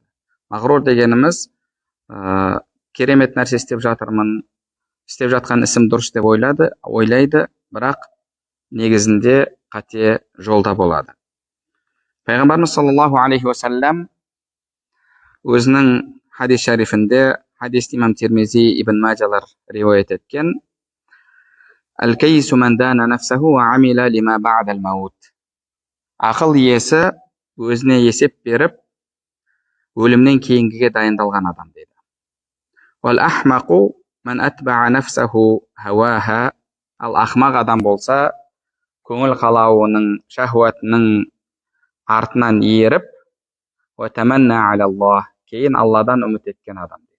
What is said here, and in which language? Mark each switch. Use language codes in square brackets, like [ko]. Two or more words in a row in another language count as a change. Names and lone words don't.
[kk] Мағрур дегеніміз керемет нәрсе істеп жатырмын, істеп жатқан ісім дұрыс деп ойлайды, бірақ негізінде қате жолда болады. Пайғамбарымыз [ar] صلى الله عليه وسلم [kk] өзінің хадис шарифінде, хадисті имам Тирмизи, Ибн Маджалар риуаят еткен, [ar] «الكيس من دان نفسه وعمل لما بعد الموت». [kk] Ақыл иесі өзіне есеп беріп, өлімнен кейінгіге дайындалған адам дейді. [ar] «والأحمق من أتبع نفسه هواها». [kk] Ал ақмақ адам болса, көңіл қалауының, шахуатының артынан еріп, [ar] «وتمنى على الله», [kk] кейін Алладан үміт еткен адам дейді.